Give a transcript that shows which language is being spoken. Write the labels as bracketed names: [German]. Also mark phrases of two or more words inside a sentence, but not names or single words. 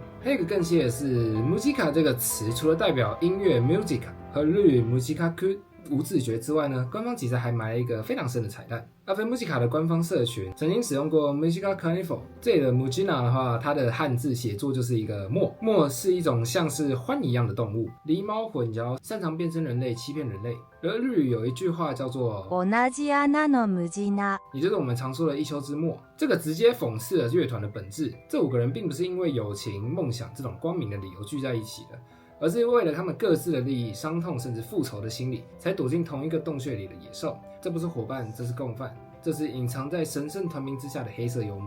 [Chinese] 還有一個更細的是，穆吉卡這個詞除了代表音樂 music 和日語 musikaku 無字訣之外呢，官方其實還埋了一個非常深的彩蛋。阿貝穆吉卡的官方社群曾經使用過 Mujika Carnival， 這裡的 Mujina 的話，它的漢字寫作就是一個墨，墨是一種像是獾一樣的動物，狸貓混淆，擅長變身人類，欺騙人類。而日語有一句話叫做 [Japanese] 同じ穴のムジナ， [Chinese] 也就是我們常說的一丘之貉。這個直接諷刺了樂團的本質。這5個人並不是因為友情、夢想這種光明的理由聚在一起的，而是為了他們各自的利益、傷痛甚至復仇的心理，才躲進同一個洞穴裡的野獸。這不是夥伴，這是共犯，這是隱藏在神聖團名之下的黑色幽默。